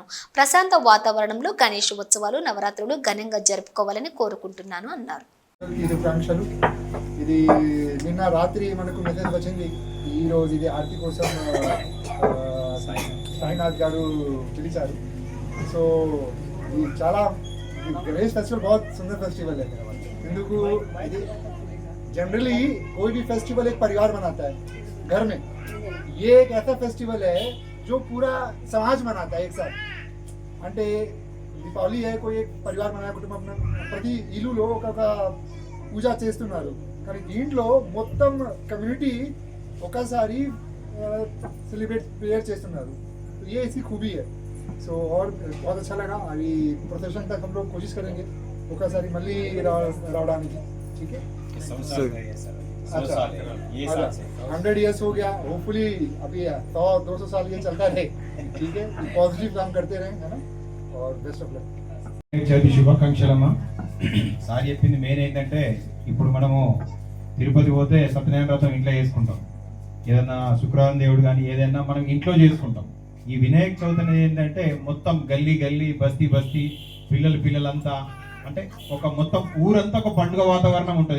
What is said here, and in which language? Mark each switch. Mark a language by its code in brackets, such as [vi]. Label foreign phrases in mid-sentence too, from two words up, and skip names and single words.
[te] ప్రశాంత వాతావరణంలో గణేష్ ఉత్సవాలు నవరాత్రులు ఘనంగా జరుపుకోవాలని కోరుకుంటున్నాను అన్నారు. ఇది నిన్న రాత్రి మనకు మెసేజ్ వచ్చింది. ఈ రోజు ఇది ఆర్తి కోసం సాయినాథ్ గారు పిలిచారు. [hi] సో [te] ఇది చాలా [hi] गणेश फेस्टिवल बहुत सुंदर फेस्टिवल है. हिंदू ఇది जनरली कोई भी फेस्टिवल एक परिवार मनाता है घर में. ये एक ऐसा फेस्टिवल है जो पूरा समाज मनाता है एक साथ. [te] అంటే దీపావళి [hi] है कोई एक परिवार मना [te] కుటుంబం ప్రతి ఇల్లులో ఒక పూజ చేస్తున్నారు. కానీ దీంట్లో మొత్తం కమ్యూనిటీ ఒకసారి [en] celebrate prayer [te] చేస్తున్నారు. [hi] तो ये इसकी खूबी है. सो और बहुत अच्छा लगा. अभी प्रोसेशन तक हम लोग कोशिश करेंगे [te] ఒకసారి మళ్ళీ రావడానికి. [hi] ठीक है. 100 years हो गया. होपफुली अभी 100-200 साल ये चलता रहे. ठीक है. पॉजिटिव काम करते रहे, है ना. और [en] best of luck. [te] చవితి శుభాకాంక్షలమ్మా. సార్ చెప్పింది మెయిన్ ఏంటంటే ఇప్పుడు మనము తిరుపతి పోతే సత్యనారాయణ వ్రతం ఇంట్లో చేసుకుంటాం. ఏదైనా శుక్రవారం దేవుడు కానీ ఏదైనా మనం ఇంట్లో చేసుకుంటాం. ఈ వినాయక చవితి అనేది ఏంటంటే మొత్తం గల్లీ గల్లీ బస్తీ బస్తీ పిల్లలంతా అంటే ఒక మొత్తం ఊరంతా ఒక పండుగ వాతావరణం ఉంటుంది.